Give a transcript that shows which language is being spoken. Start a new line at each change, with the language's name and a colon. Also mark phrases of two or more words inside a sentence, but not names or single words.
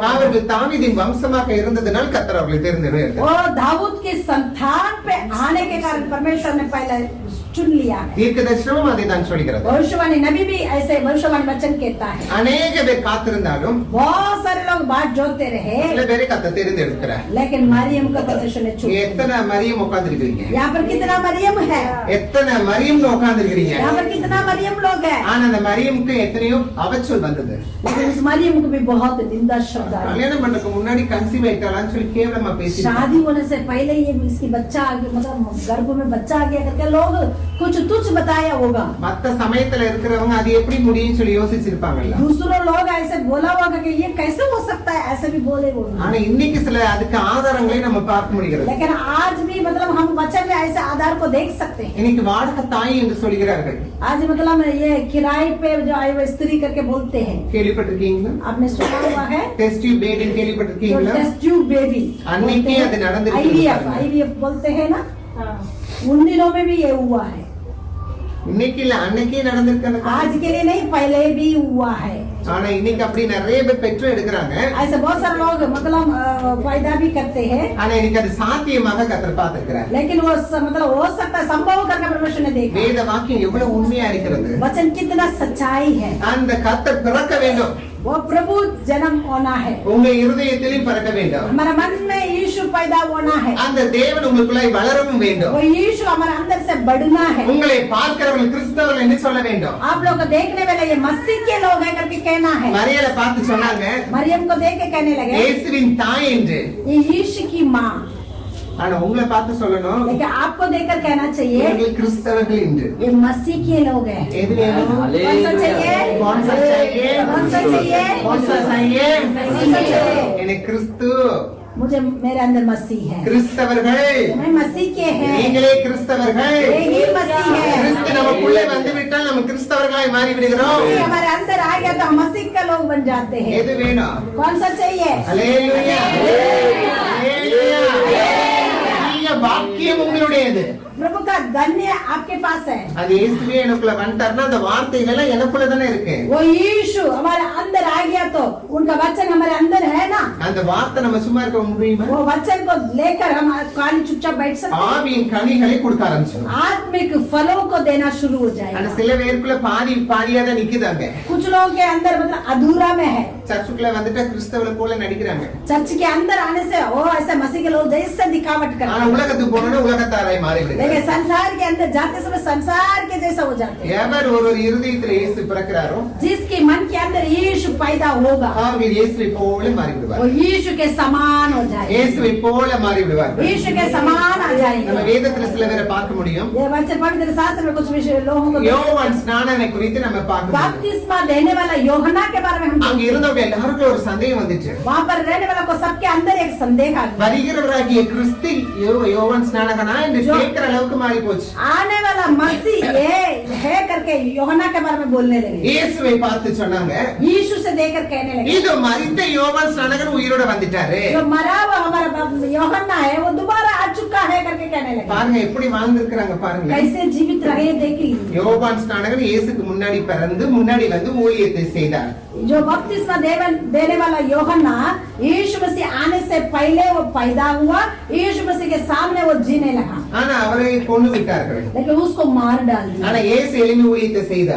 Tamil: அவர்கள் தாவீதின் வம்சமாக இருந்ததனால் கர்த்தர் அவர்களை தேர்ந்தெடுத்தார்।
Hindi: और दाऊद के संतान पे आने के कारण परमेश्वर ने पहले चुन लिया है।
Tamil: தீர்க்கதரிசனமும் அதை தான் சொல்கிறது।
Hindi: भविष्यवाणी नबी भी ऐसे भविष्यवाणी वचन कहता है।
Tamil: अनेक பேர் காத்திருந்தாலும்
Hindi: बहुत सारे लोग बाट जोड़ते रहे,
Tamil: சில பேரை கர்த்தர் தேர்ந்தெடுக்கிறார்।
Hindi: लेकिन मरियम को परमेश्वर ने चुना।
Tamil: எத்தனை மரியம் உட்கார்ந்திருக்கீங்க?
Hindi: यहाँ पर कितना मरियम है?
Tamil: எத்தனை மரியம் உட்கார்ந்திருக்கீங்க?
Hindi: यहाँ पर कितना मरियम लोग है?
Tamil: ஆனா அந்த மரியமுக்கு எத்தனையோ அவச்சொல் வந்தது।
Hindi: लेकिन उस मरियम को भी बहुत निंदा शब्द आया।
Tamil: கல்யாணம் பண்றதுக்கு முன்னாடி கன்சீவ் ஆயிட்டாளான்னு சொல்லி கேவலமா பேசி
Hindi: शादी होने से पहले ये इसकी बच्चा आ गया, मतलब गर्भ में बच्चा आ गया करके लोग कुछ तुच्छ बताया होगा।
Tamil: மத்த சமயத்துல இருக்கிறவங்க அது எப்படி முடியும்னு சொல்லி யோசிச்சிருப்பாங்கல்ல।
Hindi: दूसरों लोग ऐसे बोला होगा कि ये कैसे हो सकता है, ऐसे भी बोले होंगे।
Tamil: ஆனா இன்னைக்கு சில அதுக்கு ஆதாரங்களை நம்ம பார்க்க முடிகிறது।
Hindi: लेकिन आज भी मतलब हम वचन में ऐसे आधार को देख सकते हैं।
Tamil: இன்னைக்கு வாடகை தாய் என்று சொல்கிறார்கள்।
Hindi: आज मतलब ये किराए पे जो आई वो स्त्री करके बोलते हैं,
Tamil: கேள்விப்பட்டிருக்கீங்களா?
Hindi: आपने सुना हुआ है?
English: test tube baby
Tamil: கேள்விப்பட்டிருக்கீங்களா?
English: test tube baby
Tamil: அன்னைக்கு அது நடந்துருக்கு।
Hindi: IVF बोलते हैं ना, उन दिनों में भी ये हुआ है।
Tamil: இன்னைக்கு இல்ல அன்னைக்கே நடந்திருக்கு।
Hindi: आज के लिए नहीं, पहले भी हुआ है।
Tamil: ஆனா இன்னைக்கு அப்படி நிறைய பேர் பெற்று எடுக்கிறாங்க।
Hindi: ऐसे बहुत सारे लोग मतलब फायदा भी करते हैं,
Tamil: ஆனா இன்னைக்கு அது சாத்தியமாக கர்த்தர் பார்த்திருக்கிறார்।
Hindi: लेकिन वो मतलब हो सकता है, संभव करके परमेश्वर ने देखा।
Tamil: வேத வாக்கியம் எவ்வளவு உண்மையா இருக்கிறது।
Hindi: वचन कितना सच्चाई है।
Tamil: அந்த கர்த்தர் பிறக்க வேண்டும்।
Hindi: वो प्रभु जन्म होना है,
Tamil: உங்க இருதயத்திலும் பிறக்க வேண்டும்।
Hindi: हमारे मन में यीशु पैदा होना है,
Tamil: அந்த தேவன் உங்களுக்குள்ளாய் வளரவும் வேண்டும்।
Hindi: वो यीशु हमारे अंदर से बढ़ना है।
Tamil: உங்களை பார்க்கிறவர்கள் கிறிஸ்தவர்கள் என்று சொல்ல வேண்டும்।
Hindi: आप लोग को देखने वाले ये मसीह के लोग हैं करके कहना है।
Tamil: மரியாதை பார்த்து சொன்னாங்க
Hindi: मरियम को देख के कहने लगे
Tamil: இயேசுவின் தாய் என்று।
Hindi: ये यीशु की माँ।
Tamil: ஆனா உங்களை பார்த்து சொல்லணும்
Hindi: लेकिन आपको देखकर कहना चाहिए
Tamil: இவர்கள் கிறிஸ்தவர்கள் என்று।
Hindi: ये मसीह के लोग हैं।
Tamil: எது வேணும்?
Hindi: कौन सा चाहिए? कौन सा चाहिए? कौन सा चाहिए? कौन सा चाहिए? कौन सा चाहिए?
Tamil: எனக்கு கிறிஸ்து
Hindi: मुझे मेरे अंदर मसीह है,
Tamil: கிறிஸ்தவர்கள்
Hindi: मैं मसीह के हैं,
Tamil: நீங்களே கிறிஸ்தவர்கள்।
Hindi: यही मसीह है।
Tamil: கிறிஸ்து நமக்குள்ளே வந்து விட்டால் நம்ம கிறிஸ்தவர்களாய் மாறி விடுகிறோம்।
Hindi: मसीह हमारे अंदर आ गया तो हम मसीह का लोग बन जाते हैं।
Tamil: எது வேணும்?
Hindi: कौन सा चाहिए?
Tamil: ஹல்லேலூயா ஹல்லேலூயா। நீங்க வாக்கியம் உங்களுடையது।
Hindi: प्रभु का धन्य आपके पास है।
Tamil: அது இயேசுவே எனக்குள்ள வந்துட்டார்னா அந்த வார்த்தைகள் எல்லாம் எனக்குள்ள தானே இருக்கு।
Hindi: वो यीशु हमारे अंदर आ गया तो उनका वचन हमारे अंदर है ना।
Tamil: அந்த வார்த்தை நம்ம சும்மா இருக்க முடியுமா?
Hindi: वो वचन को लेकर हम खाली चुपचाप बैठ सकते हैं।
Tamil: ஆவியின் கனிகளை கொடுக்க ஆரம்பிச்சோம்।
Hindi: आत्मिक फलों को देना शुरू हो
Tamil: ஆனா
Hindi: जाएगा।
Tamil: சில பேருக்குள்ள பாதியா தான் நிக்குதாங்க।
Hindi: कुछ लोगों के अंदर मतलब अधूरा में है।
Tamil: சர்ச்சுக்குள்ள வந்துட்டா கிறிஸ்தவளை போல நடிக்கிறாங்க।
Hindi: चर्च के अंदर आने से वो ऐसे मसीह के लोग जैसे दिखावट करते
Tamil: ஆனா
Hindi: हैं,
Tamil: உலகத்துக்கு போனோம்னா உலகத்தாராய் மாறி விடுறாங்க।
Hindi: लेकिन संसार के अंदर जाते समय संसार के जैसा हो जाते हैं।
Tamil: எவர் ஒரு இருதயத்துல இயேசு பிறக்கிறாரோ
Hindi: जिसके मन के अंदर यीशु पैदा होगा
Tamil: அவர் இயேசுவை போல மாறி
Hindi: वो
Tamil: விடுவார்।
Hindi: यीशु के समान हो जाएगा,
Tamil: இயேசுவை போல மாறி விடுவார்।
Hindi: यीशु के समान आ
Tamil: நம்ம
Hindi: जाएगा।
Tamil: வேதத்துல சில பேரை பார்க்க முடியும்।
Hindi: ये वचन पवित्र शास्त्र में कुछ विषय लोगों को
Tamil: யோவான் ஸ்நானனை குறித்து நம்ம பார்க்க முடியும்।
Hindi: बपतिस्मा देने वाला यूहन्ना के बारे में हम
Tamil: அங்க இருந்தவங்க எல்லாருக்கும் ஒரு சந்தேகம் வந்துச்சு।
Hindi: वहाँ पर रहने वाला को सबके अंदर एक संदेह आ गया।
Tamil: வருகிறவராகிய கிறிஸ்து யோவான் ஸ்நானகனா என்று கேட்கிற அளவுக்கு மாறி போச்சு।
Hindi: आने वाला मसीह ये है करके यूहन्ना के बारे में बोलने लगे।
Tamil: இயேசுவை பார்த்து சொன்னாங்க
Hindi: यीशु से देखकर कहने लगे
Tamil: இது மரித்த யோவான் ஸ்நானகன் உயிரோட வந்துட்டாரு।
Hindi: जो मरा हुआ हमारा यूहन्ना है वो दोबारा आ चुका है करके कहने लगे।
Tamil: பாருங்க எப்படி வாழ்ந்திருக்கிறாங்க பாருங்க।
Hindi: कैसे जीवित रहे देखी।
Tamil: யோவான் ஸ்நானகன் இயேசுக்கு முன்னாடி பிறந்து முன்னாடி வந்து ஊழியத்தை செய்தார்।
Hindi: जो बपतिस्मा देने वाला यूहन्ना यीशु मसीह आने से पहले वो पैदा हुआ, यीशु मसीह के सामने वो जीने लगा,
Tamil: ஆனா அவரை கொண்டு விட்டார்கள்।
Hindi: लेकिन उसको मार डाल दिया।
Tamil: ஆனா இயேசு எளிமை ஊழியத்தை செய்தார்।